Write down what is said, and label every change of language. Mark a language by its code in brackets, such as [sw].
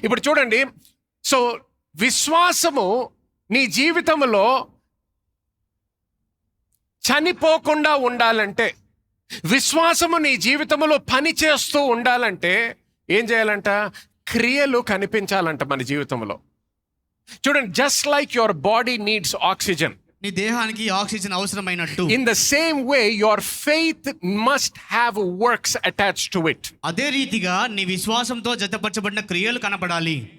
[te] ఇప్పుడు చూడండి, సో విశ్వాసము నీ జీవితంలో చనిపోకుండా ఉండాలంటే, విశ్వాసము నీ జీవితంలో పని చేస్తూ ఉండాలంటే ఏం చేయాలంట? క్రియలు కనిపించాలంట మన జీవితంలో. చూడండి, [en] just like your body needs oxygen, [te] నీ దేహానికి oxygen అవసరమైనట్టు, [en] in the same way your faith must have works attached to it. [te] అదే రీతిగా నీ విశ్వాసంతో జతపరచబడిన క్రియలు కనపడాలి.